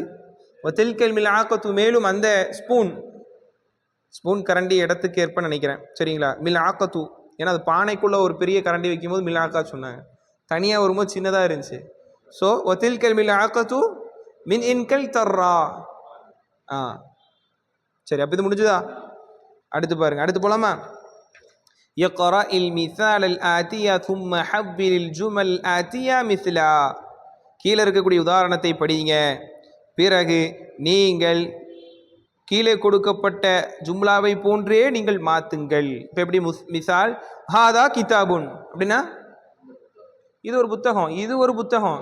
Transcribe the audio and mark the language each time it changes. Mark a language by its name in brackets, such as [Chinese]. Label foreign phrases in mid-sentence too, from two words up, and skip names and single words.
[Arabic] وتلك الملعقة, [Tamil] மேலும் அந்த ஸ்பூன் கரண்டி இடத்துக்கு ஏற்ப நினைக்கிறேன். சரிங்களா? மில்ஆகத்து, ஏன்னா அது பானைக்குள்ள ஒரு பெரிய கரண்டி வைக்கும்போது மில்ஆகா சொன்னாங்க, தனியாக வரும்போது சின்னதாக இருந்துச்சு. [Arabic] ஸோ وتلك الملعقة من إنجلترا. [Tamil] சரி, அப்போ இது முடிஞ்சுதா? அடுத்து பாருங்க, அடுத்து போலாமா? [Arabic] يقرأ المثال الآتية ثم حول الجمل الآتية مثلا. [Tamil] கீழே இருக்கக்கூடிய உதாரணத்தை படிங்க, பிறகு நீங்கள் கீழே கொடுக்கப்பட்ட ஜும்லாவை போன்றே நீங்கள் மாத்துங்கள். இப்போ எப்படி [Arabic] مثال هذا كتاب [Tamil] அப்படின்னா இது ஒரு புத்தகம், இது ஒரு புத்தகம்.